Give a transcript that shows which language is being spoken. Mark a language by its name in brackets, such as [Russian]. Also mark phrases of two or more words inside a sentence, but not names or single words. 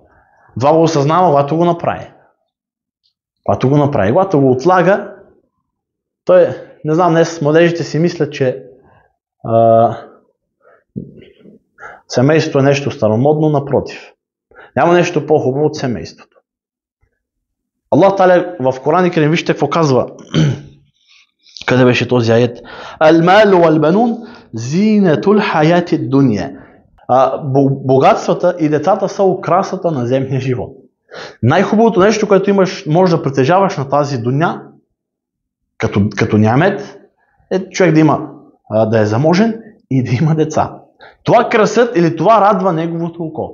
[Bulgarian] Това го осъзнава, когато го направи. Когато го отлага, той, не знам, днес младежите си мислят, че семейството е нещо старомодно, напротив. Няма нещо по-хубаво от семейството. Аллах Та'аля в Коран Керим, вижте какво казва. Къде беше този аят? [Arabic] المال والبنون زينة الحياة الدنيا. [Bulgarian] Богатствата и децата са украсата на земния живот. Най-хубавото нещо, което можеш да притежаваш на тази дуня, като нямет, е човек да е заможен и да има деца. Това красят или това радва неговото око.